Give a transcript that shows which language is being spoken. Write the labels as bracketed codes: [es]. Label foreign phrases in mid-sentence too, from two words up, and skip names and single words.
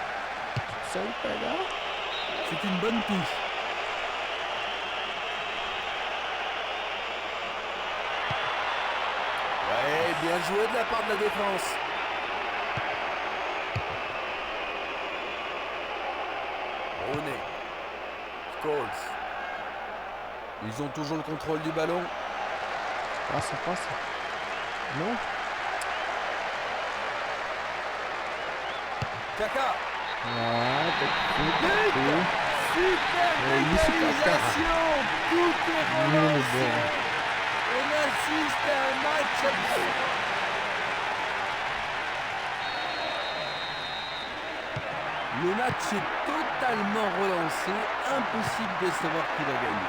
[pt] Consegue pegar? [fr] C'est une bonne touche. Ouais, bien joué de la part de la défense. Rooney. Scholes. Ils ont toujours le contrôle du ballon. [pt] Passa, passa. Não? Kaka. Ah, tem que [fr] Super [pt] É isso, Kaká. [fr] égalisation. Tout est [pt] Menino [fr] relancé. [pt] bom. [fr] On assiste à un match absolu. Le match est totalement relancé. Impossible de savoir qui va gagner.